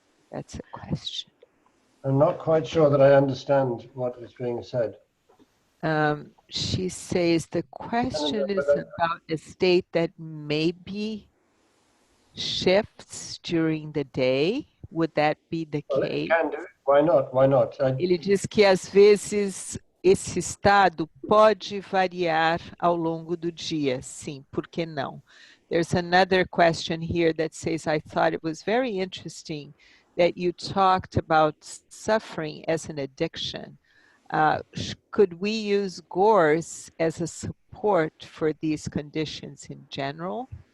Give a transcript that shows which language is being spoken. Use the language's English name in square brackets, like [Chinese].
[English] That's a question. I'm not quite sure that I understand what is being said. She says the question is about a state that maybe shifts during the day. Would that be the case? It can do. Why not? Why not? [Portuguese] Ele diz que às vezes esse estado pode variar ao longo do dia. Sim, por que não? [English] There's another question here that says, I thought it was very interesting that you talked about suffering as an addiction. Could we use gorse as a support for these conditions in general?